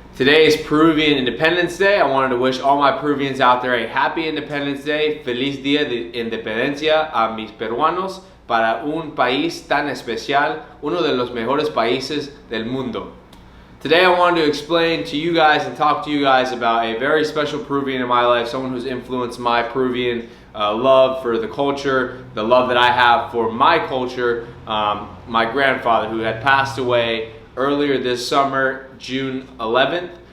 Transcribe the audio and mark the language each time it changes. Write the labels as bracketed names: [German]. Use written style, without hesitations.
[English] Today is Peruvian Independence Day. I wanted to wish all my Peruvians out there a happy Independence Day. [Spanish] Feliz Día de Independencia a mis peruanos para un país tan especial, uno de los mejores países del mundo. [English] Today I wanted to explain to you guys and talk to you guys about a very special Peruvian in my life, someone who's influenced my Peruvian love for the culture, the love that I have for my culture, my grandfather who had passed away earlier this summer, June 11th.